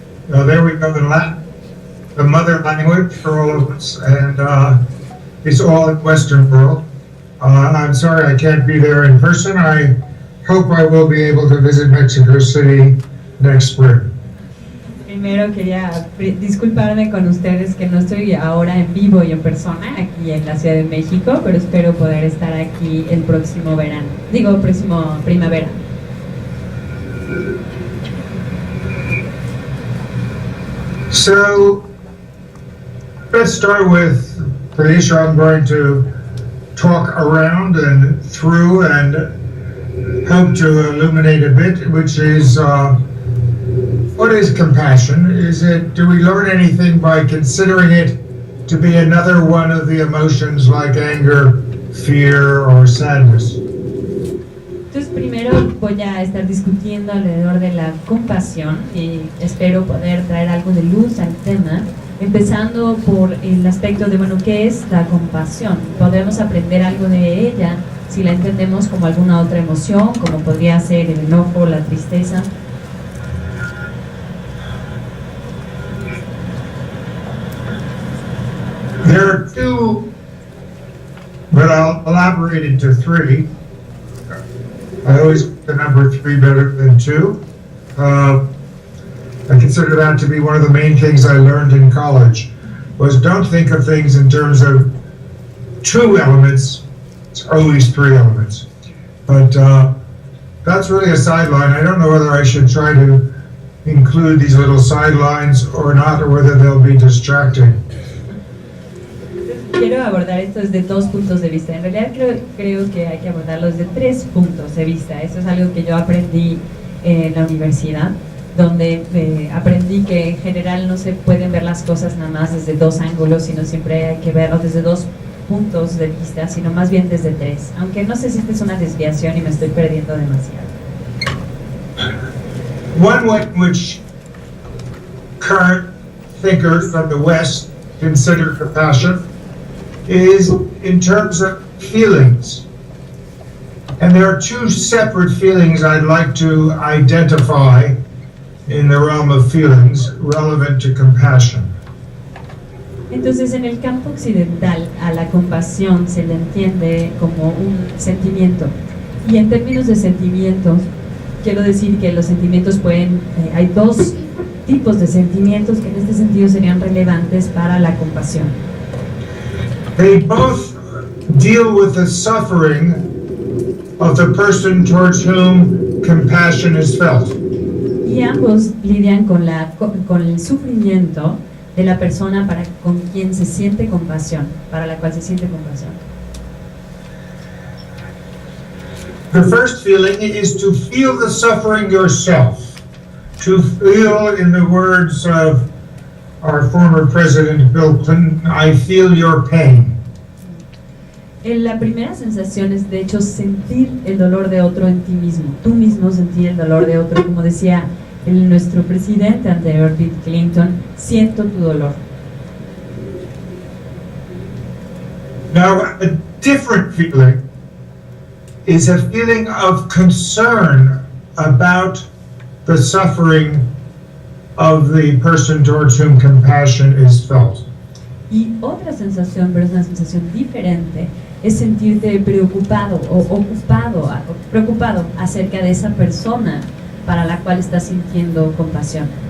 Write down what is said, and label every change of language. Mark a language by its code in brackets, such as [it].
[en] There we go in Latin, the mother language for all of us, and it's all in Western world. I'm sorry I can't be there in person. I hope I will be able to visit Mexico City next spring. [es] Primero quería disculparme con ustedes que no estoy ahora en vivo y en persona aquí en la Ciudad de México, pero espero poder estar aquí el próximo verano, próximo primavera. [en] So let's start with the issue I'm going to talk around and through and hope to illuminate a bit, which is what is compassion? Do we learn anything by considering it to be another one of the emotions like anger, fear, or sadness? [es] Entonces primero voy a estar discutiendo alrededor de la compasión y espero poder traer algo de luz al tema, empezando por el aspecto de, ¿qué es la compasión? Podemos aprender algo de ella si la entendemos como alguna otra emoción, como podría ser el enojo, la tristeza. [en] There are two, but I'll elaborate into three. I always like the number 3 better than 2. I consider that to be one of the main things I learned in college, was don't think of things in terms of 2 elements, it's always 3 elements. But that's really a sideline. I don't know whether I should try to include these little sidelines or not, or whether they'll be distracting. [es] Quiero abordar esto desde 2 puntos de vista. En realidad creo que hay que abordarlo desde 3 puntos de vista. Eso es algo que yo aprendí en la universidad, donde aprendí que en general no se pueden ver las cosas nada más desde 2 ángulos, sino siempre hay que verlo desde 2 puntos de vista, sino más bien desde 3. Aunque no sé si esta es una desviación y me estoy perdiendo demasiado. [en] One way in which current thinkers from the West consider compassion is in terms of feelings. And there are 2 separate feelings I'd like to identify in the realm of feelings relevant to compassion. [es] Entonces, en el campo occidental, a la compasión se le entiende como un sentimiento. Y en términos de sentimientos, quiero decir que los sentimientos hay 2 tipos de sentimientos que en este sentido serían relevantes para la compasión. [en] They both deal with the suffering of the person towards whom compassion is felt. [es] Y ambos lidian con el sufrimiento de la persona con quien se siente compasión, para la cual se siente compasión. [en] The first feeling is to feel the suffering yourself, to feel, in the words of our former president Bill Clinton, I feel your pain. [es] La primera sensación es, de hecho, sentir el dolor de otro en ti mismo. Tú mismo sentir el dolor de otro, como decía nuestro presidente anterior, Bill Clinton, siento tu dolor. [en] Now, a different feeling is a feeling of concern about the suffering of the person towards whom compassion is felt. [es] Y otra sensación, pero es una sensación diferente, es sentirte preocupado o preocupado acerca de esa persona para la cual estás sintiendo compasión.